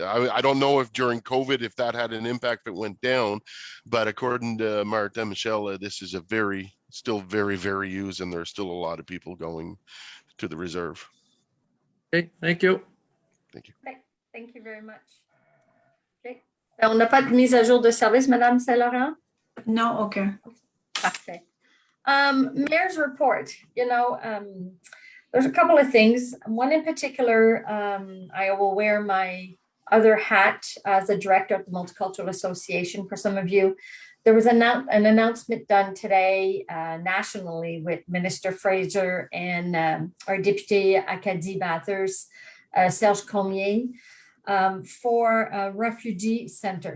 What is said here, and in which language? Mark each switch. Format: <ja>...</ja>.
<en>I don't know if during COVID, if that had an impact, if it went down, but according to Martin Michel, this is still very, very used, and there's still a lot of people going to the reserve. Okay, thank you. Thank you. Okay, thank you very much. Okay.</en> <fr>On n'a pas de mise à jour de service, Madame Saint-Laurent? Non, aucun. Parfait.</fr> <en>Mayor's report, there's a couple of things. One in particular, I will wear my other hat as a director of the Multicultural Association. For some of you, there was an announcement done today nationally with Minister Fraser and our Deputy Acadie Bathurst, Serge Comier, for a refugee center.</en>